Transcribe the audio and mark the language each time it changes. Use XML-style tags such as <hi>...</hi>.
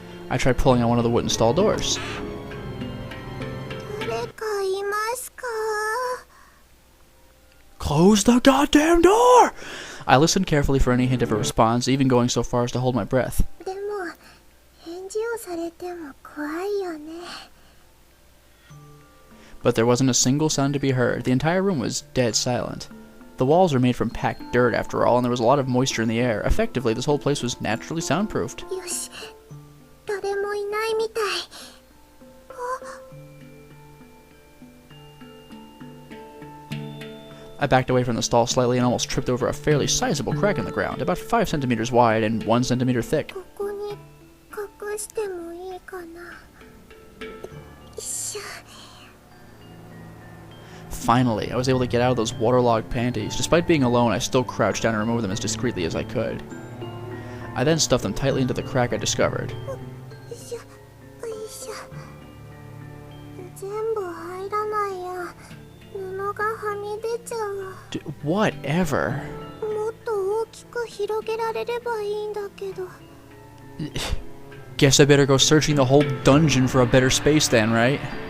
<en>I tried pulling on one of the wooden stall doors.</en> <ja>誰かいますか？</ja> <en>Close the goddamn door! I listened carefully for any hint of a response, even going so far as to hold my breath.</en> <ja>でも返事をされても怖いよね。</ja> <en>But there wasn't a single sound to be heard. The entire room was dead silent. The walls are made from packed dirt, after all, and there was a lot of moisture in the air. Effectively, this whole place was naturally soundproofed.</en> <ja>よし、誰もいないみたい。あ、</ja> <en>I backed away from the stall slightly and almost tripped over a fairly sizable crack in the ground, about 5 centimeters wide and 1 centimeter thick.</en> <ja>ここに隠してもいいかな。よいしょ。</ja> <en>Finally, I was able to get out of those waterlogged panties. Despite being alone, I still crouched down and removed them as discreetly as I could. I then stuffed them tightly into the crack I discovered.</en> <ja>よいしょ、よいしょ。全部入らないや。布がはみ出ちゃう。</ja> <en>Whatever.</en> <ja>もっと大きく広げられればいいんだけど。</ja> <en>Guess I better go searching the whole dungeon for a better space then, right?</en>